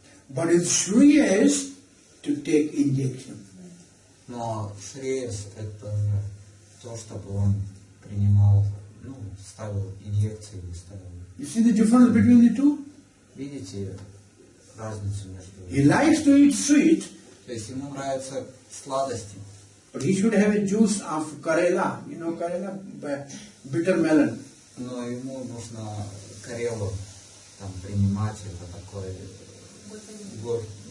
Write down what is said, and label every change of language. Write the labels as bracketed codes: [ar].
[en] But his Shriya is to take injection. [ru] Но шреяс — это то, чтобы он принимал, ставил инъекции, ставил. [en] You see the difference between the two? [ru] Видите разницу между [en] He likes to eat sweet, [ru] То есть ему нравятся сладости, [en] but he should have a juice of Karela. You know Karela? Bitter melon. [ru] но ему нужно карелу там принимать, это такое горь.